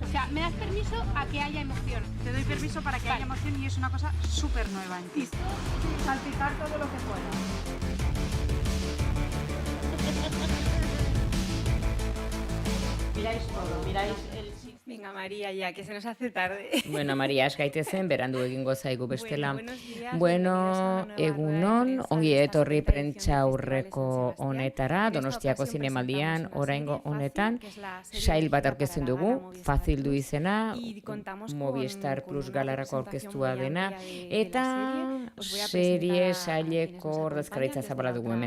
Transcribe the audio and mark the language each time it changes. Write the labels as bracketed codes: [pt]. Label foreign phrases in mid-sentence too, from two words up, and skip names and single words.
[es] O sea, me das permiso a que haya emoción. Te doy permiso para que haya emoción y es una cosa súper nueva en ti. Salpicar todo lo que puedas. Miráis todo, miráis el... Venga, María, ya, que se nos hace tarde. [eu] Bueno, Maria, ez gaitezen, berandu egingo zaigu bestela. Bueno, Egunon, ongi etorri prentsa aurreko honetara, Donostiako zinemaldian, oraingo honetan, sail bat aurkezten dugu, Fazildu izena, Movistar Plus galarako aurkeztua dena, eta serie saileko ordezkaritza zabala dugu hemen.